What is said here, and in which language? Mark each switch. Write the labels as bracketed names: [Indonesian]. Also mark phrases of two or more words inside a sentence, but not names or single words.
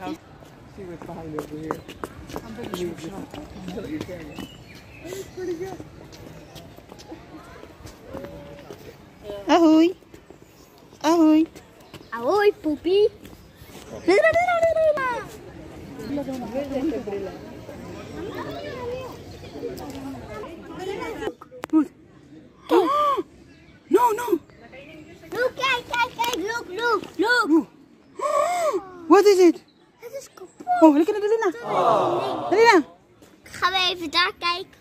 [English] See what's behind over here. Ahoy! Ahoy! Ahoy, poepie. No, no! Look, [Dutch] kijk, kijk, kijk, [English] look, look, look. What is it? [Dutch] Het is kapot. [Filipino] Oh, halika na, dali na. Dali na. [Dutch] Gaan we even daar kijken?